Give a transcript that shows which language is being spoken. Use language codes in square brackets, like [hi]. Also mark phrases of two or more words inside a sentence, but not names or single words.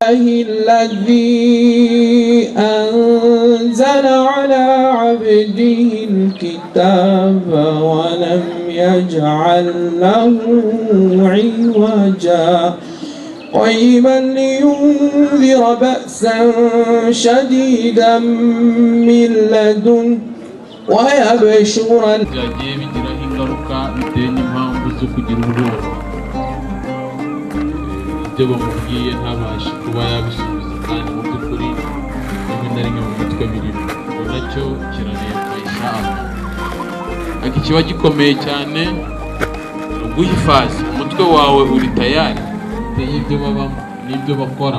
[ar] الذي أنزل على عبده الكتاب ولم يجعل له عوجا قيما لينذر بأسا شديدا من لدن ويبشر [rw] ibyo bamubwiye ntabashe kuba yabisubiza kandi mu by'ukuri rimwe na rimwe mu mitwe birimo nacyo kiranezwa inshallah. ariko ikiba gikomeye cyane ni uguhifaz umutwe wawe uri tayari y'ibyo babamo n'ibyo bakora.